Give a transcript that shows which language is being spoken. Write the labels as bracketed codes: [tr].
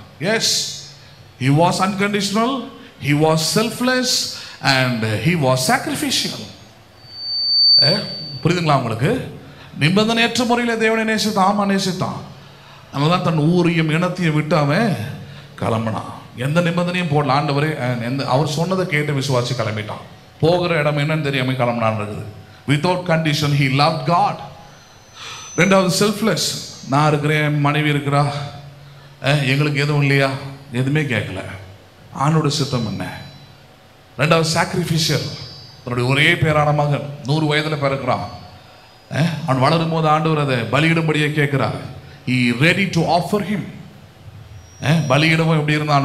[en] Yes, he was unconditional, he was selfless and he was sacrificial. [ta] புரியுதுங்களா உங்களுக்கு? நிபந்தனையற்ற முறையில் தேவனை நேசித்தான். ஆமா, நேசித்தான். அதனால்தான் தன் ஊரையும் இனத்தையும் விட்டு அவன் கிளம்பினான். எந்த நிபந்தனையும் போடல. ஆண்டவரே அவர் சொன்னதை கேட்டு விசுவாசி கிளம்பிட்டான். போகிற இடம் என்னன்னு தெரியாம கிளம்பினான் இருக்குது. [en] Without condition he loved God. [ta] ரெண்டாவது செல்ஃப்லெஸ். நான் இருக்கிறேன், மனைவி இருக்கிறா, எங்களுக்கு எதுவும் இல்லையா, எதுவுமே கேட்கல, ஆணோட சித்தம் என்ன. ரெண்டாவது சாக்ரிஃபிஷியல். தன்னுடைய ஒரே பேரான மகன் 100 வயதுல பிறக்கிறான். அவன் வளரும் போது ஆண்டவர் அதை பலியிடும்படியே கேட்கிறார். [en] he ready to offer him. [ta] பலியிடவும் எப்படி இருந்தான்?